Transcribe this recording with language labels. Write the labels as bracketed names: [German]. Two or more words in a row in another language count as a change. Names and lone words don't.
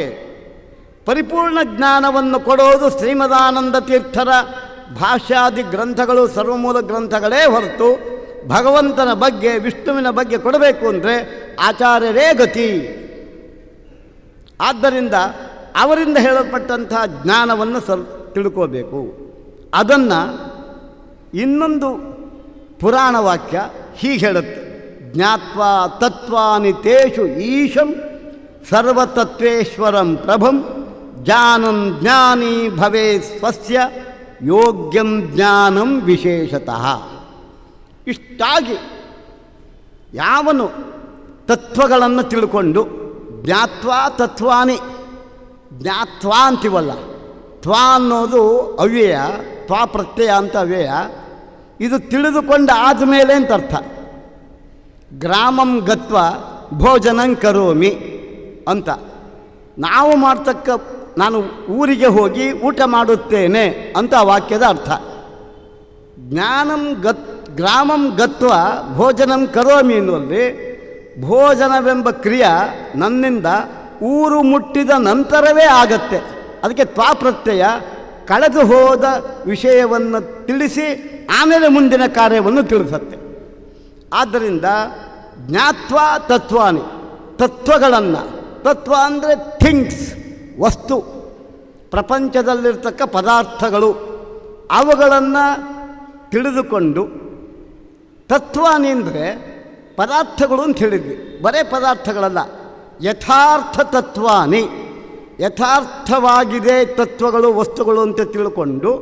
[Kannada] ಪರಿಪೂರ್ಣ ಜ್ಞಾನವನ್ನು ಕೊಡೋದು ಶ್ರೀಮದಾನಂದ ತೀರ್ಥರ ಭಾಷ್ಯಾದಿ ಗ್ರಂಥಗಳು, ಸರ್ವಮೂಲ ಗ್ರಂಥಗಳೇ ಹೊರತು ಭಗವಂತನ ಬಗ್ಗೆ, ವಿಷ್ಣುವಿನ ಬಗ್ಗೆ ಕೊಡಬೇಕು ಅಂದರೆ ಆಚಾರ್ಯರೇ ಗತಿ. ಆದ್ದರಿಂದ ಅವರಿಂದ ಹೇಳಲ್ಪಟ್ಟಂಥ ಜ್ಞಾನವನ್ನು ತಿಳ್ಕೋಬೇಕು. ಅದನ್ನು ಇನ್ನೊಂದು ಪುರಾಣ ವಾಕ್ಯ ಹೀಗೆ ಹೇಳುತ್ತೆ: [Sanskrit] ಜ್ಞಾತ್ವಾ ತತ್ವಾನಿ ತೇಷು ಈಶಂ ಸರ್ವತತ್ವೇಶ್ವರಂ ಪ್ರಭಂ ಜಾನಂ ಜ್ಞಾನಿ ಭವೇ ಸ್ವಸ್ಯ ಯೋಗ್ಯಂ ಜ್ಞಾನಂ ವಿಶೇಷತಃ. [Kannada] ಇಷ್ಟಾಗಿ ಯಾವನು ತತ್ವಗಳನ್ನು ತಿಳ್ಕೊಂಡು, [Sanskrit] ಜ್ಞಾತ್ವಾ ತತ್ವಾನಿ, [Kannada] ಜ್ಞಾತ್ವಾ ಅಂತೀವಲ್ಲ, ತ್ವಾ ಅನ್ನೋದು ಅವ್ಯಯ, ತ್ವಾ ಪ್ರತ್ಯಯ ಅಂತ ಅವ್ಯಯ. ಇದು ತಿಳಿದುಕೊಂಡ ಆದಮೇಲೆ ಅಂತ ಅರ್ಥ. [Sanskrit] ಗ್ರಾಮಂ ಗತ್ವ ಭೋಜನಂ ಕರೋಮಿ [Kannada] ಅಂತ ನಾವು ಮಾಡ್ತಕ್ಕ, ನಾನು ಊರಿಗೆ ಹೋಗಿ ಊಟ ಮಾಡುತ್ತೇನೆ ಅಂತ ಆ ವಾಕ್ಯದ ಅರ್ಥ. [Sanskrit] ಗ್ರಾಮಂ ಗತ್ವ ಭೋಜನಂ ಕರೋಮಿ [Kannada] ಎನ್ನುವಲ್ಲಿ ಭೋಜನವೆಂಬ ಕ್ರಿಯೆ ನನ್ನಿಂದ ಊರು ಮುಟ್ಟಿದ ನಂತರವೇ ಆಗತ್ತೆ. ಅದಕ್ಕೆ ತ್ವಾ ಪ್ರತ್ಯಯ ಕಳೆದು ಹೋದ ವಿಷಯವನ್ನು ತಿಳಿಸಿ ಆಮೇಲೆ ಮುಂದಿನ ಕಾರ್ಯವನ್ನು ತಿಳಿಸುತ್ತೆ. ಆದ್ದರಿಂದ [Sanskrit] ಜ್ಞಾತ್ವಾ ತತ್ವಾನಿ, [Kannada] ತತ್ವಗಳನ್ನು, ತತ್ವ ಅಂದರೆ ಥಿಂಗ್ಸ್, ವಸ್ತು, ಪ್ರಪಂಚದಲ್ಲಿರ್ತಕ್ಕ ಪದಾರ್ಥಗಳು, ಅವುಗಳನ್ನು ತಿಳಿದುಕೊಂಡು, ತತ್ವಾನಿ ಅಂದರೆ ಪದಾರ್ಥಗಳು ಅಂತ ಹೇಳಿದ್ವಿ, ಬರೇ ಪದಾರ್ಥಗಳಲ್ಲ, [Sanskrit] ಯಥಾರ್ಥ ತತ್ವಾನಿ, [Kannada] ಯಥಾರ್ಥವಾಗಿದೆ ತತ್ವಗಳು, ವಸ್ತುಗಳು ಅಂತ ತಿಳ್ಕೊಂಡು